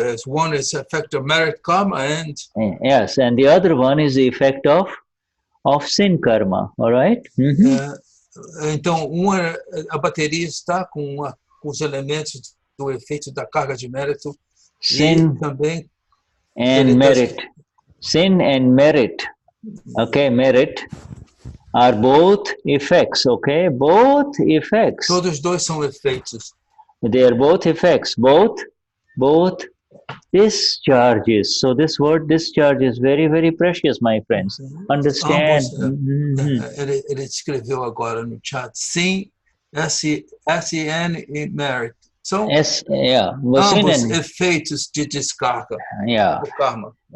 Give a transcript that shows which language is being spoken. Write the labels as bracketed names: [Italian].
[English] One is effect of merit karma and... Yes, and the other one is the effect of sin karma, all right? [Portuguese] Então, a bateria está com os elementos do efeito da carga de mérito [English] sin [Portuguese] e também... [English] and merit. Sin and merit. Okay, merit. are both effects, okay? Both effects. [Portuguese] Todos dois são efeitos. [English] They are both effects, both discharges. So this word discharge is very, very precious, my friends. Understand? [Portuguese] Ambos, ele escreveu agora no chat, sim, S-N e merit. São ambos efeitos de descarga do karma.